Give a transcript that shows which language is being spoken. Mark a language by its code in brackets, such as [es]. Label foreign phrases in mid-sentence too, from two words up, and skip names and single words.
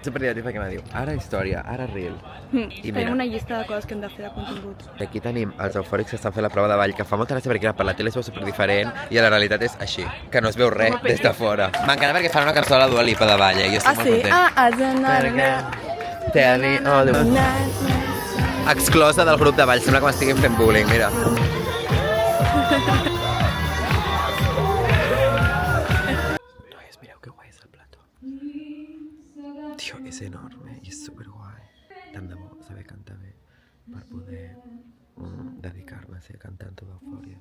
[ca] Superdivertit perquè me diu, ara història, ara reel. I Farem una llista de coses que hem de fer de continguts. Aquí tenim els eufòrics que estan fent la prova de ball, que fa molta gràcia perquè per la tele es veu superdiferent i a la realitat és així, que no es veu res des de fora. M'encanta perquè fan una cançó de la Dua Lipa de ball, jo estic molt content. has d'anar... [en] Tell me all the... [ca] Exclosa del grup de ball, sembla que m'estiguin fent bullying, mira. Noies, mireu que guai és el plató. Tio, és enorme i és superguai. Tant de bo saber cantar bé per poder dedicar-me a ser cantant d'Eufòria.